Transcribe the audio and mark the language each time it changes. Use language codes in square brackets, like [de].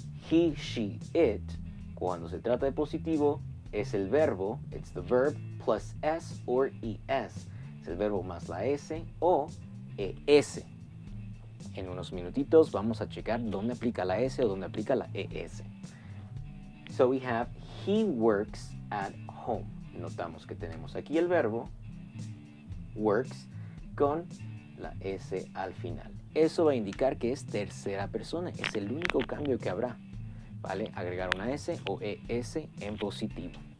[es] He, she, it, cuando se trata de positivo, es el verbo, [en] it's the verb, plus s or es. [es] Es el verbo más la s o es. En unos minutitos vamos a checar dónde aplica la s o dónde aplica la es. [en] So we have, he works at home. [es] Notamos que tenemos aquí el verbo, works, con la S al final. Eso va a indicar que es tercera persona, es el único cambio que habrá, ¿vale? Agregar una S o ES en positivo.